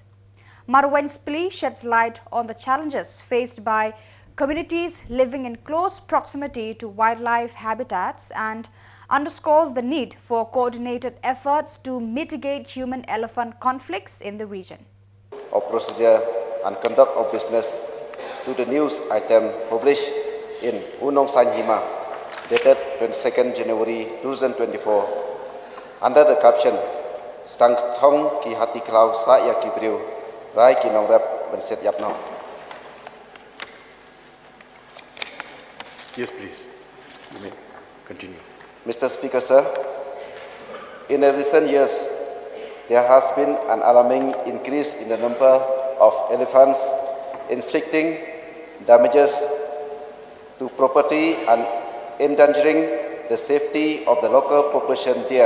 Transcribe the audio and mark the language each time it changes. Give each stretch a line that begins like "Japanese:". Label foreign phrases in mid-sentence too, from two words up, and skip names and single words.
English: Marway's plea sheds light on the challenges faced by communities living in close proximity to wildlife habitats and underscores the need for coordinated efforts to mitigate human-elephant conflicts in the region. Of procedure and conduct of business to the news item published in Unong San Hima, dated 22nd January 2024, under the caption Stang Thong Ki Hati Klau Sa Ya Ki Briu, Rai Ki Nong Rep Ben Set Yap Nong. Yes, please. You may continue. Mr. Speaker, sir, in the recent years, there has been an alarming increase in the number of elephants inflicting damages to property and endangering the safety of the local population there.